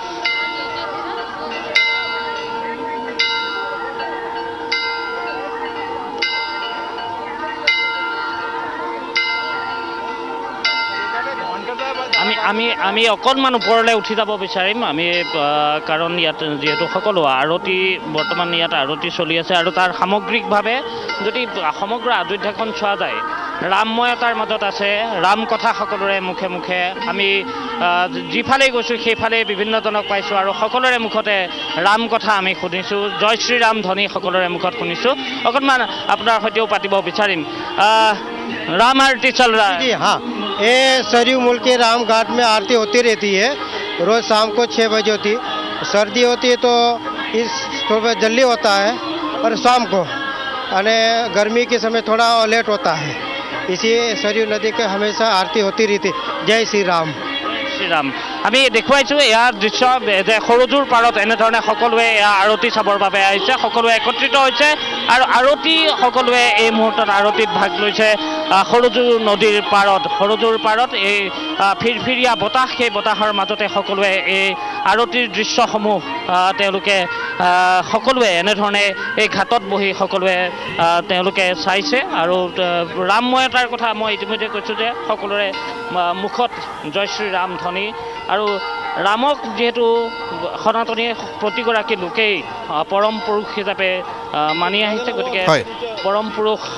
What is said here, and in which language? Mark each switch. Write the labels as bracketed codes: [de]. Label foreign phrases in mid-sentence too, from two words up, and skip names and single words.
[as] আমি অকণমান ওপৰলৈ উঠি যাব বিচাৰিম আমি, কাৰণ ইয়াত যিহেতু সকলো আৰতি বৰ্তমান ইয়াত আৰতি চলি আছে আৰু তাৰ সামগ্ৰিকভাৱে যদি সমগ্ৰ অযোধ্যাখন চোৱা যায় ৰামময়তাৰ মাজত আছে। ৰাম কথা সকলোৰে মুখে মুখে, আমি যিফালে গৈছোঁ সেইফালে বিভিন্নজনক পাইছোঁ আৰু সকলোৰে মুখতে ৰাম কথা আমি শুনিছোঁ। জয় শ্ৰীৰাম ধ্বনি সকলোৰে মুখত শুনিছোঁ। অকণমান আপোনাৰ সৈতেও পাতিব বিচাৰিম। [hi] राम आरती चल रहा है। जी हाँ, ये सरयू मूल के राम घाट में आरती होती रहती है। रोज़ शाम को 6 बजे होती। सर्दी होती है तो इस थोड़ा जल्दी होता है और शाम को, और गर्मी के समय थोड़ा लेट होता है। इसी सरयू नदी के हमेशा आरती होती रहती। जय श्री राम। [as] শ্ৰীৰাম আমি দেখুৱাইছোঁ ইয়াৰ দৃশ্য যে সৰজুৰ পাৰত এনেধৰণে সকলোৱে আৰতি চাবৰ বাবে আহিছে সকলোৱে একত্ৰিত হৈছে আৰু আৰতি সকলোৱে এই মুহূৰ্তত আৰতিত ভাগ লৈছে সৰজু নদীৰ পাৰত এই ফিৰফিৰীয়া বতাহ সেই বতাহৰ মাজতে সকলোৱে এই আৰতিৰ দৃশ্যসমূহ তেওঁলোকে সকলোৱে এনেধৰণে এই ঘাটত বহি সকলোৱে তেওঁলোকে চাইছে আৰু ৰামময়তাৰ কথা মই ইতিমধ্যে কৈছোঁ যে সকলোৰে মুখত জয় শ্ৰীৰাম ধ্বনি আৰু ৰামক যিহেতু সনাতনী প্ৰতিগৰাকী লোকেই পৰম পুৰুষ হিচাপে মানি আহিছে গতিকে পৰম পুৰুষ